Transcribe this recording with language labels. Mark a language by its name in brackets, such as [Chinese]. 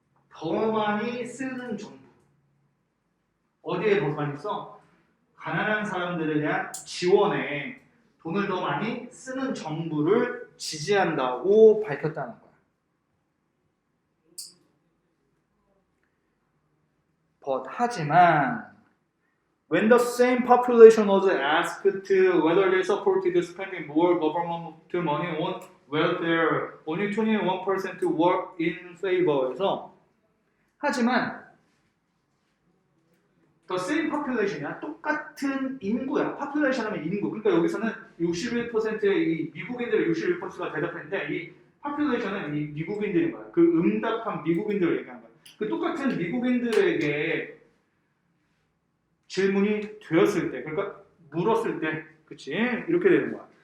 [Korean] 더 많이 쓰는 정부. 어디에 더 많이 써? 가난한 사람들에 대한 지원에 돈을 더 많이 쓰는 정부를 지지한다고 밝혔다는 거야. 하지만 [English] when the same population was asked whether they supported spending more government money on welfare, only 21% were in favor에서 하지만 the same population이야. [Korean] 똑같은 인구야. population 하면 인구. 그러니까 여기서는 61%의 이 미국인들의 61%가 대답했는데 이 population은 이 미국인들인 거야. 그 응답한 미국인들을 얘기하는 거야. 그 똑같은 미국인들에게 질문이 되었을 때, 그러니까 물었을 때, 그치? 이렇게 되는 거야.